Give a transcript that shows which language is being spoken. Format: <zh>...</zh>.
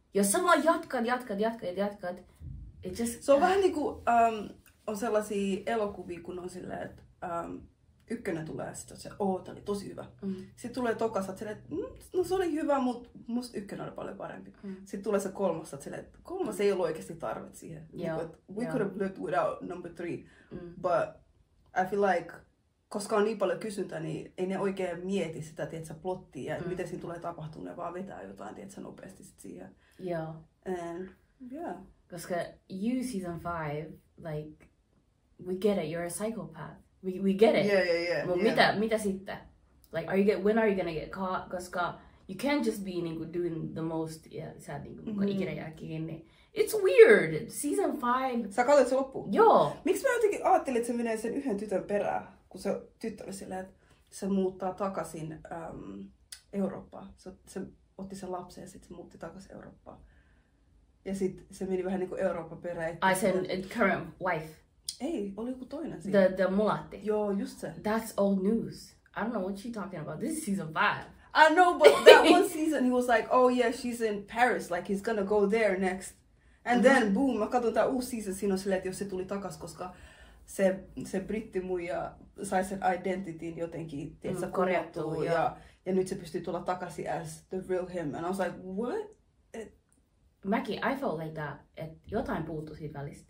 <fi>Jos sä vaan jatkat,</fi> <en>it just...</en> <fi>Se on vähän niinku, on sellaisia elokuvia, kun on silleen, että ykkönen tulee ja sitten se, tää oli tosi hyvä. Sitten tulee tokas, että silleen, no se oli hyvä, mutta musta ykkönen oli paljon parempi. Sitten tulee se kolmas, että silleen, kolmas ei ollut oikeasti tarvet siihen.</fi> <en>We could have lived without number 3. But I feel like,</en> <fi>koska on niin paljon kysyntää, niin ei ne oikein mieti sitä, tietsä, plottia ja miten siinä tulee tapahtumaan, ne vaan vetää jotain, tietsä, nopeasti sit siihen. Joo.</fi> <en>And yeah. Koska You Season 5, like, we get it, you're a psychopath. We get it. Yeah.</en> <fi>Mut mitä sitten?</fi> <en>Like, when are you gonna get caught? Koska you can't just be niinku doing the most,</en> <fi>sä niinku ikinä jää kiinni.</fi> <en>It's weird. Season 5.</en> <fi>Sä katsoit se loppuun? Joo. Miksi mä jotenkin ajattelin, että se menee sen yhden tytön perään, kun se tyttö oli silleen, että se muuttaa takaisin Eurooppaan. Se otti sen lapsen ja sitten se muutti takaisin Eurooppaan. Ja sitten se meni vähän niinku Euroopan perään. Ai sen</fi> <en>current wife.</en> <fi>Ei, oli joku toinen siinä.</fi> <en>The mulatti.</en> <fi>Joo, just se.</fi> <en>That's old news. I don't know what you're talking about. This is season 5. I know, but that one season he was like, oh yeah, she's in Paris, like he's gonna go there next. And then boom,</en> <fi>mä katson tää uusi season, siinä on silleen, että jos se tuli takas, koska se brittimuija sai sen identityn jotenkin, tietsä, korjattua ja nyt se pystyy tulla takaisin</fi> <en>as the real him. And I was like, what?</en> <fi>Mäkin,</fi> <en>I felt like that,</en> <fi>että jotain puuttui siitä välistä.</fi>